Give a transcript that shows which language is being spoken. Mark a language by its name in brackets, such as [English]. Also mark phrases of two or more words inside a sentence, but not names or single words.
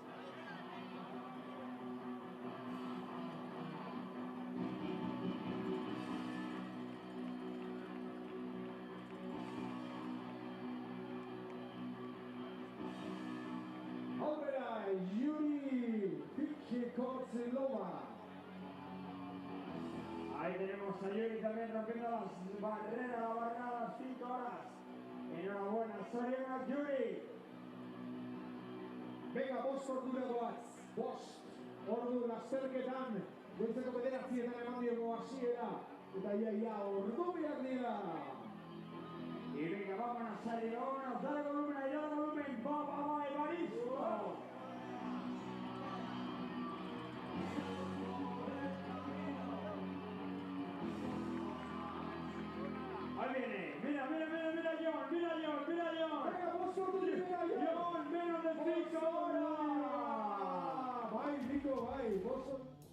[Basque] Aurrera, Yuri Fikikotzilova. [Spanish] Ahí tenemos a Yuri también rompiendo las barreras, la barrera a las 5 horas. Enhorabuena, [Basque] Zorionak, Yuri. Venga, bost ordura goaz, bost ordu lasterketan, goizeko 9etan eman diogu hasiera, eta ia ordubiak dira. [Spanish] Y venga, vámonos, salir, vámonos, dale volumen, vamos, Evaristo. Ahí viene, mira, John. Venga, [Basque] bost ordu dira, [Spanish] John, menos de 5 horas. [Basque] Bai, Nico, bai, bost ordu.